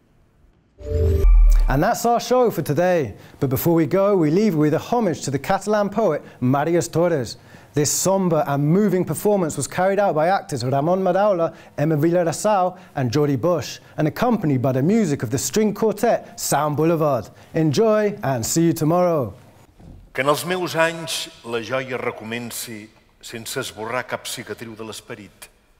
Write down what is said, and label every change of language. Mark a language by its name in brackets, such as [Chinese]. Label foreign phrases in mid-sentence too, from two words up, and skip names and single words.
[English] And that's our show for today. But before we go, we leave with a homage to the Catalan poet Màrius Torres. This sombre and moving performance was carried out by actors Ramon Madaula, Emma Villarasau and Jordi Bush, and accompanied by the music of the string quartet Sound Boulevard. Enjoy and see you tomorrow. [Catalan] Que en els meus anys la joia recomenci sense esborrar cap cicatriu de l'esperit.